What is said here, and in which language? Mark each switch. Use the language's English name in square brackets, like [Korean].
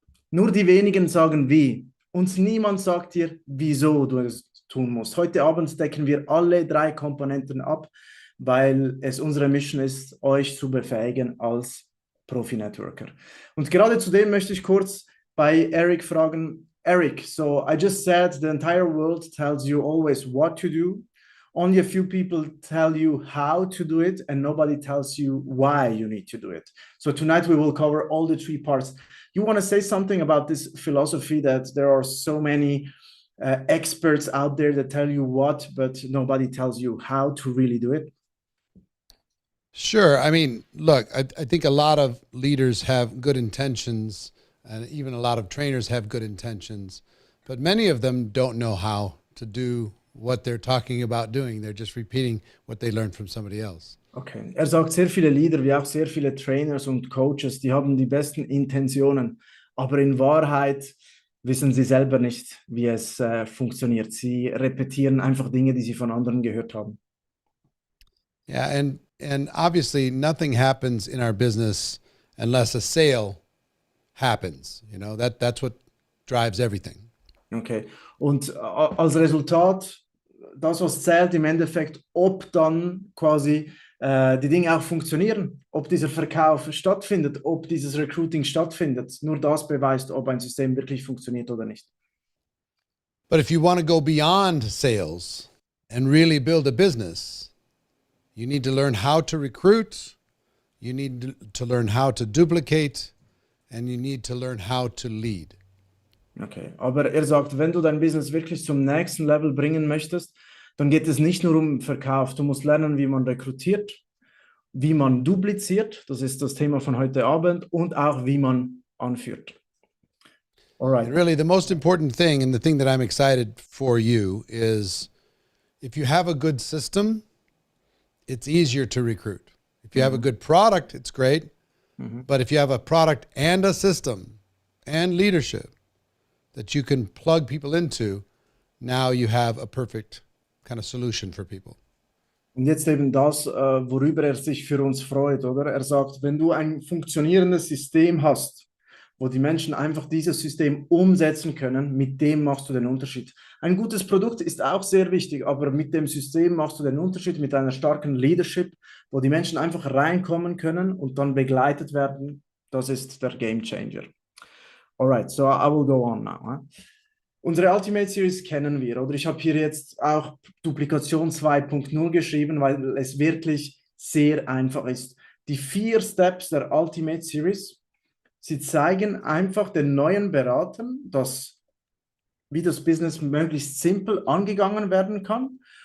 [German] Nur die wenigen sagen wie. Und niemand sagt dir, wieso du es tun musst. Heute Abend decken wir alle 3 Komponenten ab, weil es unsere Mission ist, euch zu befähigen als Profi-Networker. Und gerade zu dem möchte ich kurz bei Eric fragen. [English] Eric, so I just said the entire world tells you always what to do. Only a few people tell you how to do it, and nobody tells you why you need to do it. So tonight we will cover all the 3 parts. You want to say something about this philosophy that there are so many experts out there that tell you what, but nobody tells you how to really do it? Sure. I mean, look, I think a lot of leaders have good intentions, and even a lot of trainers have good intentions, but many of them don't know how to do what they're talking about doing. They're just repeating what they learned from somebody else. Okay. [German] Er sagt, sehr viele Leader, wie auch sehr viele Trainers und Coaches, die haben die besten Intentionen, aber in Wahrheit wissen sie selber nicht, wie es funktioniert. Sie repetieren einfach Dinge, die sie von anderen gehört haben. [English] Yeah, and obviously nothing happens in our business unless a sale happens. You know, that's what drives everything. Okay. [German] Und als Resultat, das, was zählt im Endeffekt, ob dann quasi die Dinge auch funktionieren, ob dieser Verkauf stattfindet, ob dieses Recruiting stattfindet. Nur das beweist, ob ein System wirklich funktioniert oder nicht. [English] But if you want to go beyond sales and really build a business, you need to learn how to recruit, you need to learn how to duplicate, and you need to learn how to lead. [German] Okay, aber er sagt, wenn du dein Business wirklich zum nächsten Level bringen möchtest, dann geht es nicht nur um Verkauf. Du musst lernen, wie man rekrutiert, wie man dupliziert, das ist das Thema von heute Abend, und auch wie man anführt. [English] All right. And really the most important thing, and the thing that I'm excited for you, is if you have a good system it's easier to recruit. If you have a good product, it's great. But if you have a product and a system and leadership that you can plug people into, now you have a perfect kind of solution for people. [German] Und jetzt eben das, worüber er sich für uns freut, oder? Er sagt, wenn du ein funktionierendes System hast, wo die Menschen einfach dieses System umsetzen können, mit dem machst du den Unterschied. Ein gutes Produkt ist auch sehr wichtig, aber mit dem System machst du den Unterschied, mit einer starken Leadership, wo die Menschen einfach reinkommen können und dann begleitet werden. Das ist der Game Changer. [English] Alright, so I will go on now. [German] Unsere Ultimate Series kennen wir, oder? Ich habe hier jetzt auch Duplikation 2.0 geschrieben, weil es wirklich sehr einfach ist. Die 4 Steps der Ultimate Series, sie zeigen einfach den neuen Beratern, wie das Business möglichst simpel angegangen werden kann.